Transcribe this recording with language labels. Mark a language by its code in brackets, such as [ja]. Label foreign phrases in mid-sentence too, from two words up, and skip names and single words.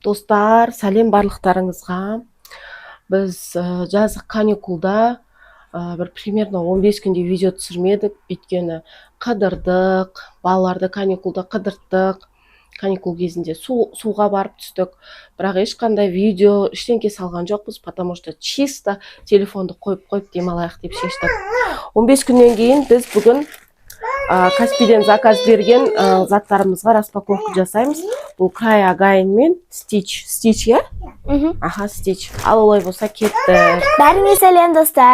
[kk] Достар, сәлем барлықтарыңызға. Біз жазғы каникулда бір примерно 15 күнде видео түсірмедік, өйткені қыдырдық, балаларды каникулда қыдырттық. Каникул кезінде суға барып түстік, бірақ ешқандай видео ештеңке салған жоқпыз, [ru] потому что чисто [kk] телефонды қойып демалайық деп шештік. 15 күннен кейін біз бүгін Каспийден заказ берген заттарымызға распаковка жасаймыз. Бұл Cry Again мен Stitch, я? Аха, Stitch. Ал олай болса кетті. Бәріңе сәлем достар.